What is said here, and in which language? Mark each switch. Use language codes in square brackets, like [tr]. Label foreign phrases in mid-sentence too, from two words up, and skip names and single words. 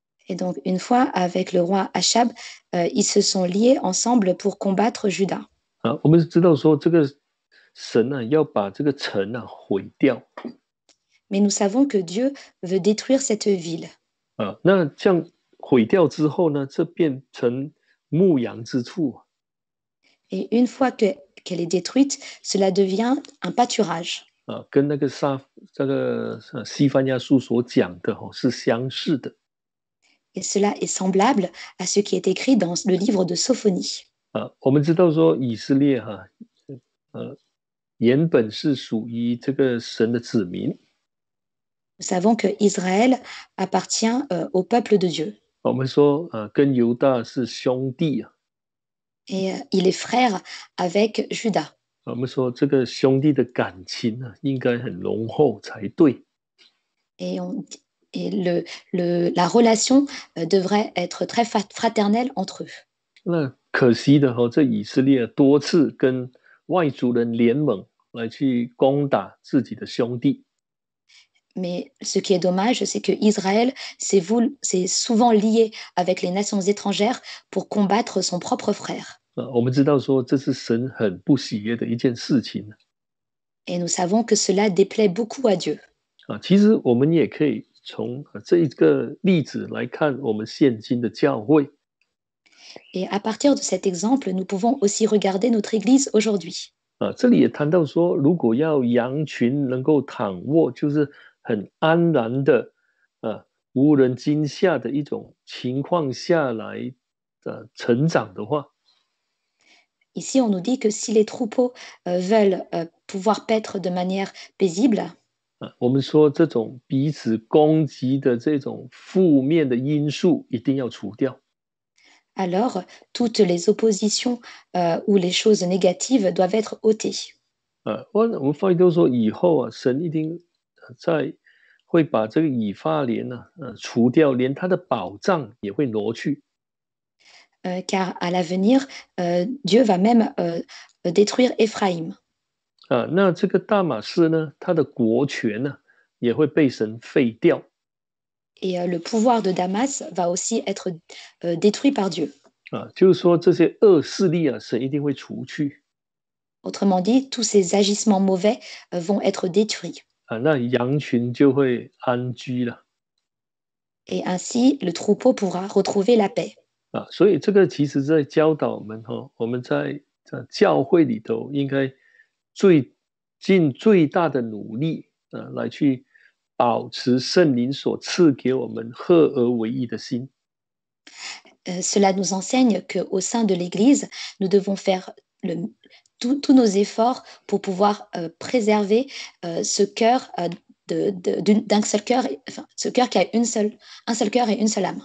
[fr] Et donc, une fois, avec le roi Achab, ils se sont liés ensemble pour combattre Juda. [zh] 啊，我们知道说这个神啊要把这个城啊毁掉 [fr] Mais nous savons que Dieu veut détruire cette ville. [zh] 啊，那这样毁掉之后呢，这变成牧羊之处 [fr] Et une fois qu'elle est détruite, cela devient un pâturage. [zh] 啊，跟那个这个西番雅书所讲的哦是相似的 [fr] Et cela est semblable à ce qui est écrit dans le livre de Sophonie. 啊。 [zh] 我们知道说以色列哈原本是属于这个神的子民， [fr] Nous savons que Israël appartient au peuple de Dieu. [zh] 我们说跟犹大是兄弟啊， [fr] Et il est frère avec Judas. [zh] 我们说这个兄弟的感情呢应该很浓厚才对。 [fr] Et, la relation devrait être très fraternelle entre eux. [zh] 那可惜的这以色列多次跟外族人联盟来去攻打自己的兄弟。 [fr] Mais ce qui est dommage, c'est que Israël s'est souvent lié avec les nations étrangères pour combattre son propre frère. [zh] 我们知道说这是神很不喜悦的一件事情。 [fr] Et nous savons que cela déplaît beaucoup à Dieu. [zh] 其实我们也可以从这一个例子来看我们现今的教会。 [fr] Et à partir de cet exemple, nous pouvons aussi regarder notre Église aujourd'hui. [zh] 这里也谈到说，如果要羊群能够躺卧，就是很安然的，无人惊吓的一种情况下来，成长的话， [fr] Ici, on nous dit que si les troupeaux veulent pouvoir paître de manière paisible, [zh] 我们说这种彼此攻击的这种负面的因素一定要除掉。 [fr] alors toutes les oppositions ou les choses négatives doivent être ôtées. [zh] 我们发现都说以后神一定会把这个以法莲除掉，连他的宝藏也会挪去。 [fr] Car à l'avenir, Dieu va même détruire Éphraïm. [zh] 那这个大马士呢，他的国权呢也会被神废掉。 [fr] Et le pouvoir de Damas va aussi être détruit par Dieu. [zh] 就是说这些恶势力神一定会除去。 [fr] Autrement dit, tous ces agissements mauvais vont être détruits. [zh] 那羊群就会安居了。 [fr] Et ainsi, le troupeau pourra retrouver la paix. [zh] 所以这个其实在教导我们我们在教会里头应该尽最大的努力来去保持圣灵所赐给我们合而为一的心。 [fr] Cela nous enseigne qu'au sein de l'Église, nous devons faire tous nos efforts pour pouvoir préserver ce cœur d'un seul cœur, enfin, ce cœur qui a un seul cœur et une seule âme.